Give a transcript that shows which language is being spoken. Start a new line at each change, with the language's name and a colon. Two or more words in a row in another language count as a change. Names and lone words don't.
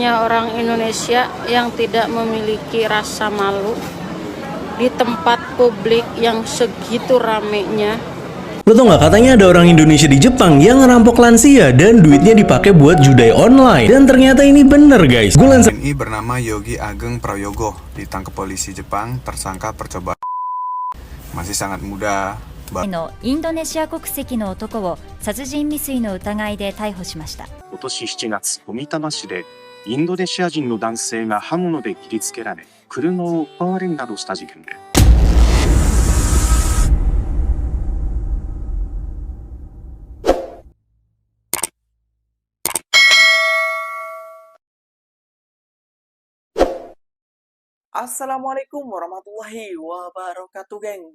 Indonesian: Hanya orang Indonesia yang tidak memiliki rasa malu di tempat publik yang segitu ramenya. Lo tau gak, katanya ada orang Indonesia di Jepang yang ngerampok lansia dan duitnya dipakai buat judai online. Dan ternyata ini bener guys. WNI bernama Yogi Ageng Prayogo ditangkap polisi Jepang tersangka percobaan. Masih sangat muda.
Japanese: のインドネシア国籍の男を殺人未遂の疑いで逮捕しました。今年7月、小美玉市でインドネシア人の男性が刃物で切りつけられ、車を奪われるなどした事件で。
Arabic: السلام عليكم ورحمة الله وبركاته, geng.